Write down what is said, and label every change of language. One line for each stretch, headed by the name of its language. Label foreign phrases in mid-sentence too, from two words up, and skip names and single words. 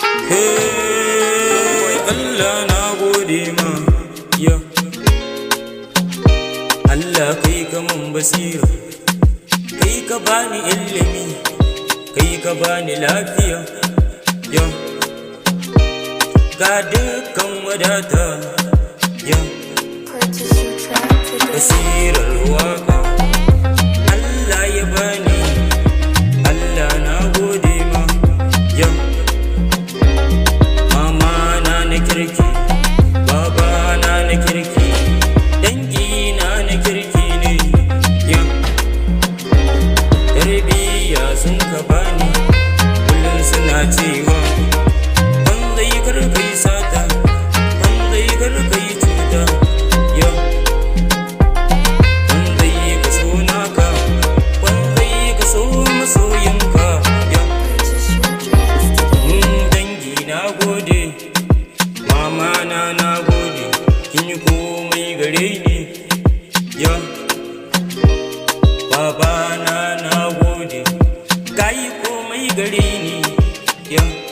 Hausa: Hey, Allah na gode ma. Ya. Allah kai ka mun basira. Kai ka bani ilimi. Kai ka bani lafiya. Ya. Ga dukkan wadata. Ya.
English: Purchase your track today.
Hausa: Basirar waka. Allah ya bani. Allah na gode ma. Ya. Mama na na kirki. Baba na na kirki. Dangi na na kirki ne. Ya. Tarbiyya sun ka bani. Kullum suna cewa, "Ban zai kar ka yi sata, ban zai kar ka yi cuta." Ya. Ban zai ka so naka, ban zai ka so masoyinka. Ya.
English: Purchase your tracks today.
Hausa: Mm, dangi na gode, mama na na gode, kin yi komai gare ni. Ya. Baba na na gode, ka yi komai gare ni. Ya.